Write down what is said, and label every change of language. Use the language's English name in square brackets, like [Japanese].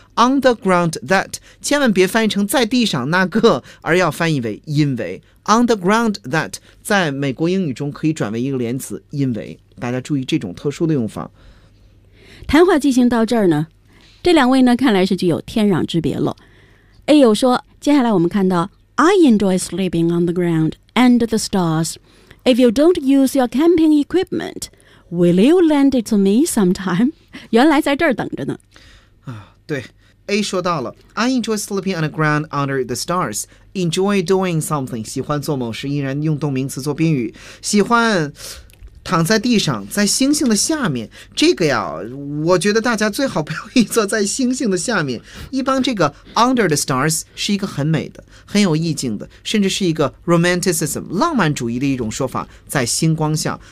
[English] on the ground that [Chinese] 千万别翻译成在地上那个，而要翻译为因为。 [English] on the ground that [Chinese] 在美国英语中可以转为一个连词因为，大家注意这种特殊的用法。谈话进行到这儿呢，这两位呢看来是具有天壤之别了。 [English] A [Chinese] 友说，接下来我们看到 [English] I enjoy sleeping on the ground under the stars. If you don't use your camping equipment, will you lend it to me sometime? [Chinese] 原来在这儿等着呢。对， A 说到了 [English] I enjoy sleeping on the ground under the stars. Enjoy doing something， [Chinese] 喜欢做某事，依然用动名词做宾语，喜欢躺在地上，在星星的下面。这个呀，我觉得大家最好不要译作在星星的下面。一般这个 [English] under the stars [Chinese] 是一个很美的，很有意境的，甚至是一个 romanticism 浪漫主义的一种说法，在星光下。